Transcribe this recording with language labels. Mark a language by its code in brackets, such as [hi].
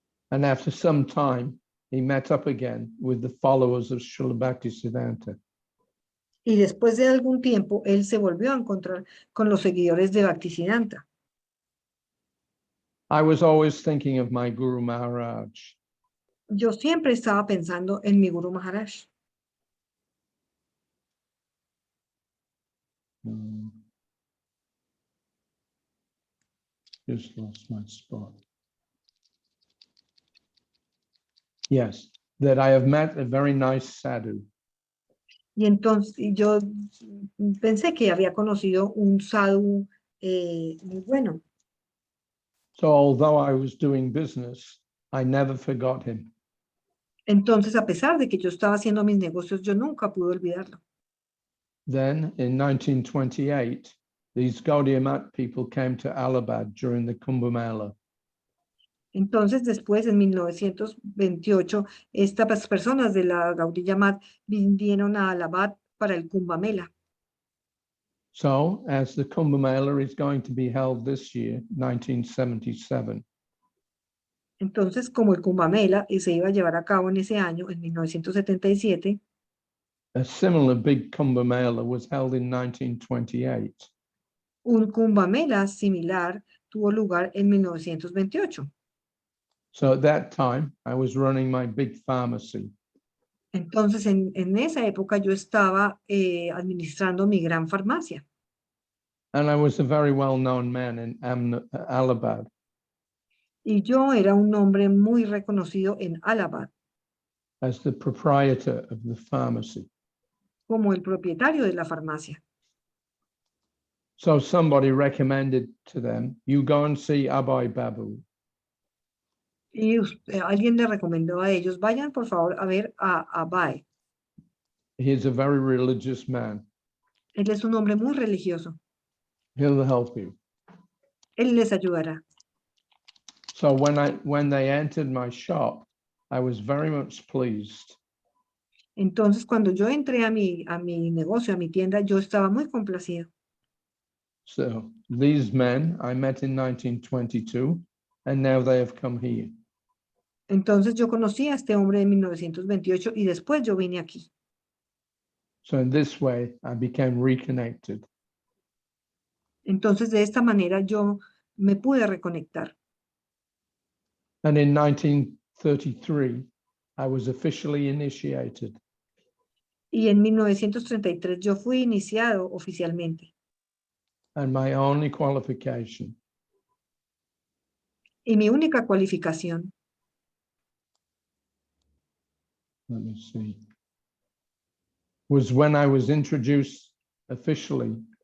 [en] And after some time, he met up again with the followers of Srila Bhaktisiddhanta. [es] Y después de algún tiempo, él se volvió a encontrar con los seguidores de Bhaktisiddhanta. [en] I was always thinking of my Guru Maharaj. [es] Yo siempre estaba pensando en mi Guru Maharaj. [en] Just lost my spot. Yes, that I have met a very nice sadhu. [es] Y entonces yo pensé que había conocido un sadhu muy bueno. [en] So although I was doing business, I never forgot him. [es] Entonces, a pesar de que yo estaba haciendo mis negocios, yo nunca pude olvidarlo. [en] Then in 1928, these Gaudiya Math people came to Allahabad during the Kumbh Mela. [es] Entonces, después, en 1928, estas personas de la Gaudiya Math vinieron a Allahabad para el Kumbh Mela. [en] So as the Kumbh Mela is going to be held this year, 1977, [es] Entonces, como el Kumbh Mela se iba a llevar a cabo en ese año, en 1977, [en] a similar big Kumbh Mela was held in 1928. [es] un Kumbh Mela similar tuvo lugar en 1928. [en] So at that time, I was running my big pharmacy. [es] Entonces, en esa época yo estaba administrando mi gran farmacia. [en] And I was a very well-known man in Allahabad. [es] Y yo era un hombre muy reconocido en Allahabad [en] As the proprietor of the pharmacy. [es] como el propietario de la farmacia. [en] So somebody recommended to them, you go and see Abhay Babu. [es] Y alguien le recomendó a ellos, vayan por favor a ver a Abhay. [en] He is a very religious man. [es] Él es un hombre muy religioso. [en] He'll help you. [es] Él les ayudará. [en] So when they entered my shop, I was very much pleased. [es] Entonces, cuando yo entré a mi negocio, a mi tienda, yo estaba muy complacido. [en] So these men I met in 1922, and now they have come here. [es] Entonces yo conocí a este hombre en 1928 y después yo vine aquí. [en] So in this way, I became reconnected. [es] Entonces de esta manera yo me pude reconectar. [en] And in 1933, I was officially initiated. [es] Y en 1933 yo fui iniciado oficialmente. [en] And my only qualification [es] Y mi única cualificación, [en] let me see, was when I was introduced officially